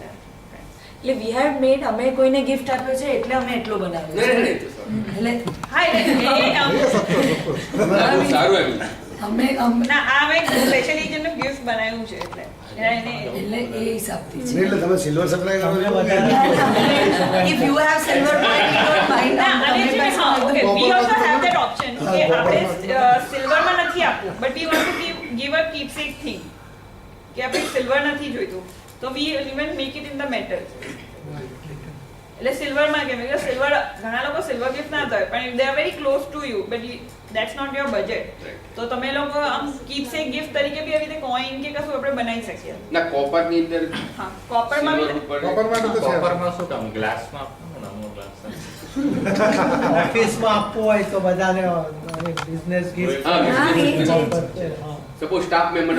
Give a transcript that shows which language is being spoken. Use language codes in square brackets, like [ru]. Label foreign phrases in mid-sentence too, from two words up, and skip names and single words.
[gu] એટલે [en] we have made, [gu] અમે કોઈને ગિફ્ટ આપ્યો છે એટલે અમે એટલો બનાવ્યો નહીં, છે. નહીં, તો સારું. એટલે હા એટલે એ આમ ના, બહુ સારું આવ્યું. અમે ના આ મેં સ્પેશિયલી જેને ગિફ્ટ બનાવ્યું છે એટલે એટલે એ હિસાબથી છે. નહીં, એટલે તમે [en] silver supply [gu] કરો છો કે [en] If you have silver point, we don't mind. [gu] ના, અને તમે છે ને, પાસે હા, okay, બધું [en] we also have that option કે [gu] હા, આપણે સિલ્વરમાં નથી આપવું, [en] but we want to give a keepsake thing [gu] કે આપણે સિલ્વર નથી જોઈતું, તો [en] we even make it in the metal. [gu] એટલે સિલ્વરમાં કેમ કે સિલ્વર ઘણા લોકો સિલ્વર ગિફ્ટ ના થાય, પણ [en] they are very close to you, but that's not your budget. [gu] તો તમે લોકો આમ [en] keepsake gift [gu] તરીકે બી આવી રીતે કોઈન કે કશું આપણે બનાવી શકીએ. ના કોપરની અંદર હા, કોપરમાં silver બી ઉપર કોપરમાં તો છે. કોપરમાં શું કામ ગ્લાસમાં આપવાનું ને અમુક ગ્લાસ ઓફિસમાં આપવું હોય તો બધાને [en] business gift [gu] હા, હા, એ જ. હા. [en] suppose staff memberને